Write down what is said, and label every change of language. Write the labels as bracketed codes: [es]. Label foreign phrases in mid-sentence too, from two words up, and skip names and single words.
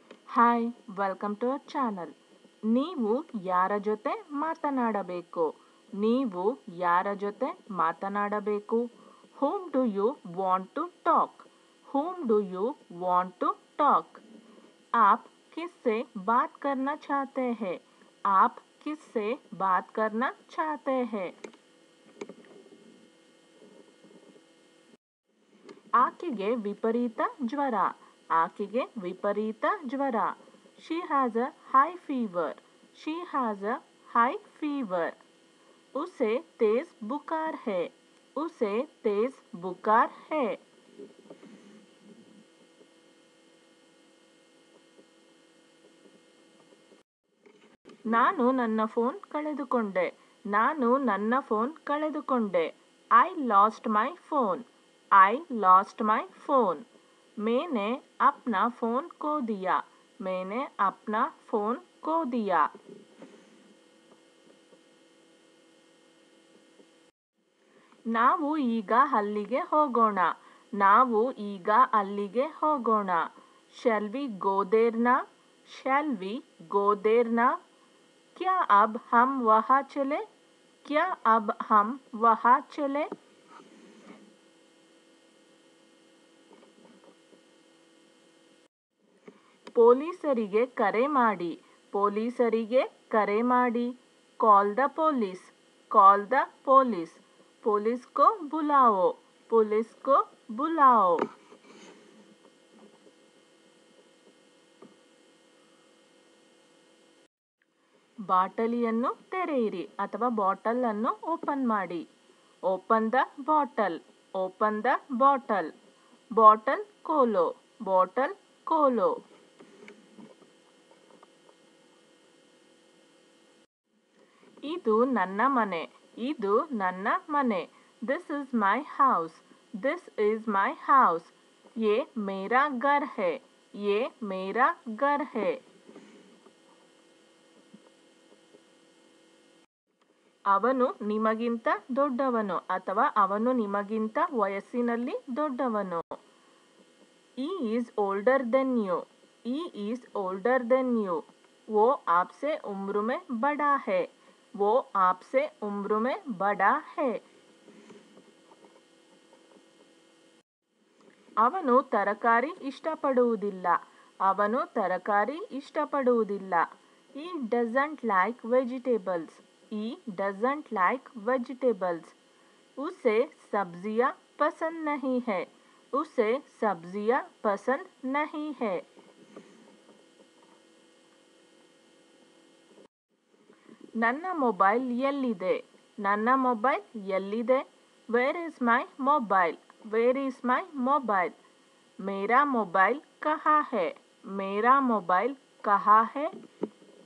[en] Hi welcome to our channel. [kn] ನೀವು ಯಾರ ಜೊತೆ ಮಾತನಾಡಬೇಕು? ನೀವು ಯಾರ ಜೊತೆ ಮಾತನಾಡಬೇಕು? [en] Whom do you want to talk? Whom do you want to talk? [hi] आप किससे बात करना चाहते हैं? आप किससे बात करना चाहते हैं? [kn] ಆಕೆಗೆ ವಿಪರೀತ ಜ್ವರ. ಆಕೆಗೆ ವಿಪರೀತ ಜ್ವರ. [en] She has a high fever. She has a high fever. [hi] उसे तेज बुखार है. उसे तेज बुखार है. [kn] ನಾನು ನನ್ನ ಫೋನ್ ಕಳೆದುಕೊಂಡೆ. ನಾನು ನನ್ನ ಫೋನ್ ಕಳೆದುಕೊಂಡೆ. [en] I lost my phone. I lost my phone. [hi] मैंने अपना फोन खो दिया. मैंने अपना फोन खो दिया. [kn] ನಾವು ಈಗ ಅಲ್ಲಿಗೆ ಹೋಗೋಣ. ನಾವು ಈಗ ಅಲ್ಲಿಗೆ ಹೋಗೋಣ. [en] Shall we go there now? Shall we go there now? [hi] क्या अब हम वहाँ चले? क्या अब हम वहाँ चले? [kn] ಪೊಲೀಸರಿಗೆ ಕರೆ ಮಾಡಿ. ಪೊಲೀಸರಿಗೆ ಕರೆ ಮಾಡಿ. [en] Call the police. Call the police. [hi] पुलिस को बुलाओ. पुलिस को बुलाओ. [kn] ಬಾಟಲಿಯನ್ನು ತೆರೆಯಿರಿ ಅಥವಾ ಬಾಟಲ್ ಅನ್ನು ಓಪನ್ ಮಾಡಿ. [en] Open the bottle. Open the bottle. [hi] बॉटल खोलो. बॉटल खोलो. [kn] ಇದು ನನ್ನ ಮನೆ. ಇದು ನನ್ನ ಮನೆ. [en] This is my house. This is my house. [hi] ये मेरा घर है. ये मेरा घर है. [kn] ಅವನು ನಿಮಗಿಂತ ದೊಡ್ಡವನು ಅಥವಾ ಅವನು ನಿಮಗಿಂತ ವಯಸ್ಸಿನಲ್ಲಿ ದೊಡ್ಡವನು. [en] He is older than you. He is older than you. [hi] वो आपसे उम्र में बड़ा है. वो आपसे उम्र में बड़ा है. [kn] ಅವನು ತರಕಾರಿ ಇಷ್ಟಪಡುವುದಿಲ್ಲ. ಅವನು ತರಕಾರಿ ಇಷ್ಟಪಡುವುದಿಲ್ಲ. [en] He doesn't like vegetables. He doesn't like vegetables. [hi] उसे सब्जियां पसंद नहीं है. उसे सब्जियां पसंद नहीं है. [kn] ನನ್ನ ಮೊಬೈಲ್ ಎಲ್ಲಿದೆ? ನನ್ನ ಮೊಬೈಲ್ ಎಲ್ಲಿದೆ? [en] Where is my mobile? Where is my mobile? [hi] मेरा मोबाइल कहाँ है? मेरा मोबाइल कहाँ है?